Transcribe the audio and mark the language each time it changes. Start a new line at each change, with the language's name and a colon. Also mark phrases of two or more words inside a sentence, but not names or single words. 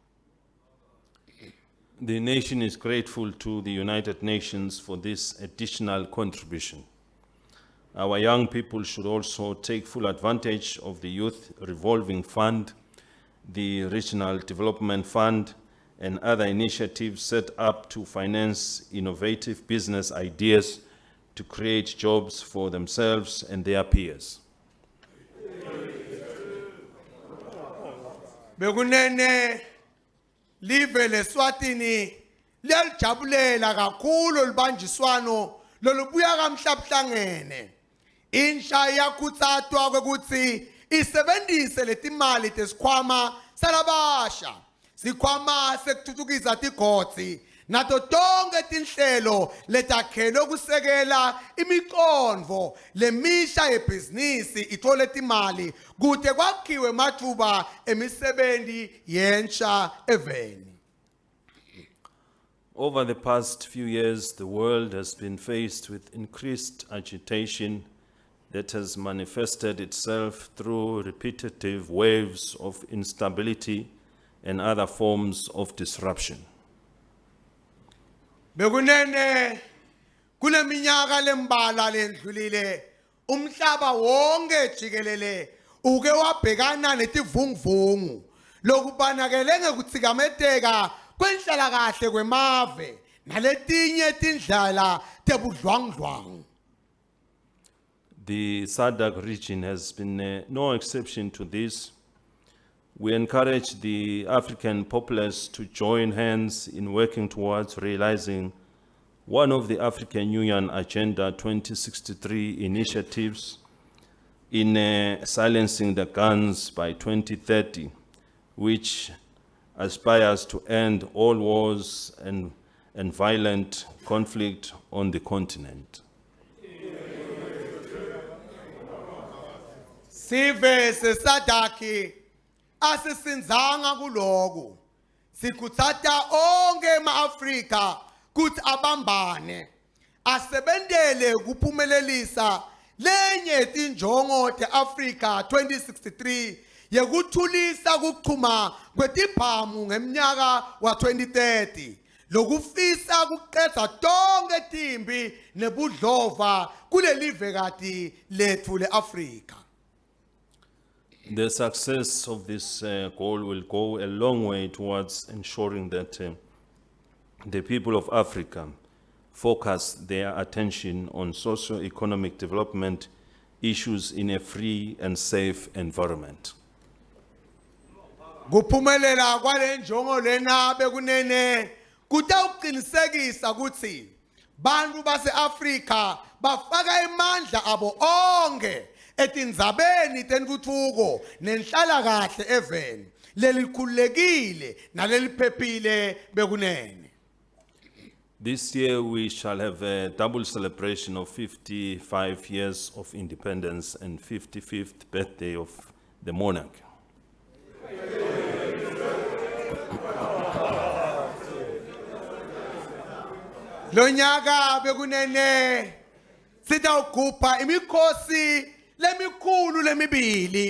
English: The nation is grateful to the United Nations for this additional contribution. Our young people should also take full advantage of the Youth Revolving Fund, the Regional Development Fund, and other initiatives set up to finance innovative business ideas to create jobs for themselves and their peers.
Swati: Bekunene live leSwatini liyajabulela kakhulu libanjiswano lolubuya kamhlabhlangene. Insha yakuthathwa kwekuthi isebenzise letimali tesikhwama salabasha. Sikhwama sekuthuthukisa tigotsi nato tonke tinhlelo letakhelwe kusekela imiqondvo lemisha yebhizinisi ithole timali kude kwakhiwe amathuba emisebenzi yentsha eveni.
English: Over the past few years, the world has been faced with increased agitation that has manifested itself through repetitive waves of instability and other forms of disruption.
Swati: Bekunene kule minyaka lembala lendlulile umhlaba wonke jikelele uke wabhekana netivunguvungu lokubanakele ngekutsikameteka kwenhlalakahle kwemave naletinye tindlela tebudlwangudlwangu.
English: The SADC region has been no exception to this. We encourage the African populace to join hands in working towards realizing one of the African Union Agenda 2063 initiatives in silencing the guns by 2030, which aspires to end all wars and violent conflict on the continent.
Swati: Sive sesadaki asisinzanga kuloku. Sikutsata onke ema-Afrika kuthi abambane. Asebentele kuphumelelisa lenye tinjongo te-Afrika 2063 yekuthulisa kuchuma kwetibhamu ngemnyaka wa 2030. Lokufisa kuqeda tonke timbi nebudlova kulelive kati lethu le-Afrika.
English: The success of this goal will go a long way towards ensuring that the people of Africa focus their attention on socio-economic development issues in a free and safe environment.
Swati: Kuphumelela kwale njongo lena bekunene kutawuqinisekisa ukuthi bantu base-Afrika bafaka imandla abo onke etindzabeni tentfutfuko nenhlalakahle eveni lelikhululekile naleliphephile bekunene.
English: This year we shall have a double celebration of 55 years of independence and 55th birthday of the monarch.
Swati: Lonyaka bekunene sitawugubha imikhosi lemikhulu lemibili.